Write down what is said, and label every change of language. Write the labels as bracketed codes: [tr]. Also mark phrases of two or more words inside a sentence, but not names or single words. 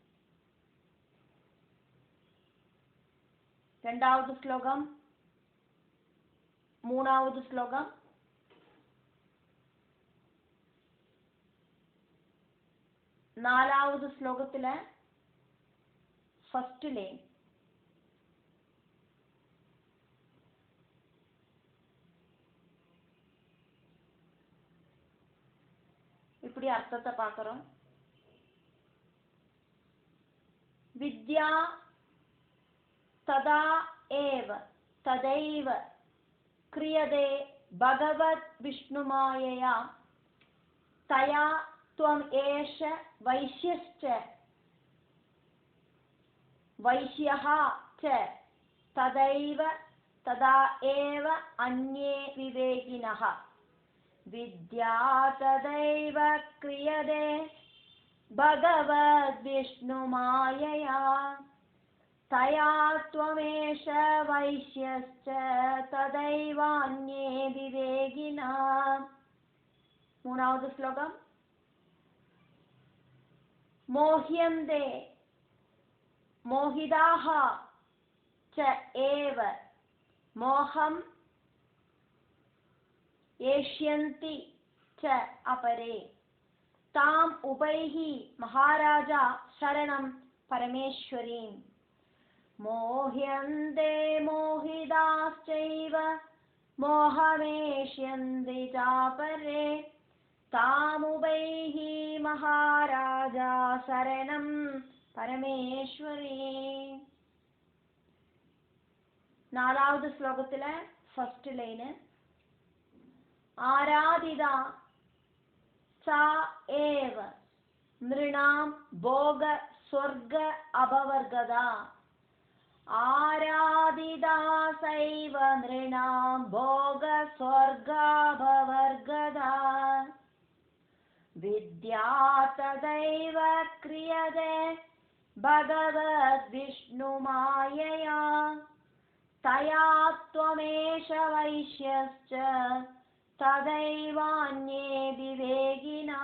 [ta] ரெண்டாவது ஸ்லோகம், மூணாவது ஸ்லோகம், நாலாவது ஸ்லோகத்துல [en] first line. [ta] இப்படி அர்த்தத்தை பார்க்கிறோம். [sa] विद्या तदा एव तदैव क्रियते भगवत् विष्णुमायया तया त्वम् एष वैश्यश्च वैश्यः च तदैव तदा एव अन्ये विवेकिनः. विद्या तदैव क्रियते भगवद्विष्णुमायया तया त्वमेष वैश्यश्च तदैव अन्ये विवेकिनः. [ta] மூணாவது ஸ்லோகம். [sa] मोह्यन्ते मोहिताः च एव मोहम् एष्यन्ति च अपरे ताम् उभैः महाराजा शरणं परमेश्वरीम्. मोह्यन्ते मोहिताश्चैव मोहमेष्यन्ति चापरे तामुभैः महाराजा शरणं परमेश्वरी. [ta] நாலாவது ஸ்லோகத்துல [en] first line. [sa] आराधिता सा एव नृणाम् भोग स्वर्ग अपवर्गदा. आराधिता सैव नृणाम् भोग स्वर्गापवर्गदा. विद्या तदैव क्रियते भगवद्विष्णुमायया तया त्वमेष वैश्यश्च तदैवान्ये विवेकिनः.